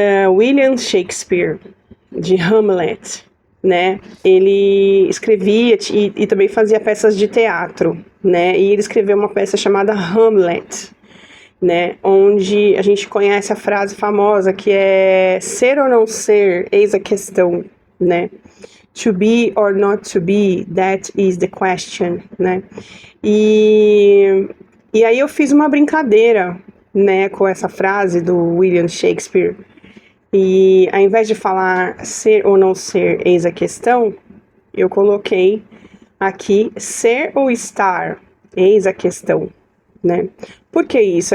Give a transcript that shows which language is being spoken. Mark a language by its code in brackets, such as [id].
[pt] William Shakespeare, de Hamlet, né? Ele escrevia e também fazia peças de teatro, né? E ele escreveu uma peça chamada Hamlet, né? Onde a gente conhece a frase famosa que é ser ou não ser, eis a questão, né? [en] To be or not to be, that is the question, né? [pt] E aí eu fiz uma brincadeira, né, com essa frase do William Shakespeare. E ao invés de falar ser ou não ser, eis a questão, eu coloquei aqui ser ou estar, eis a questão, né? Por que isso?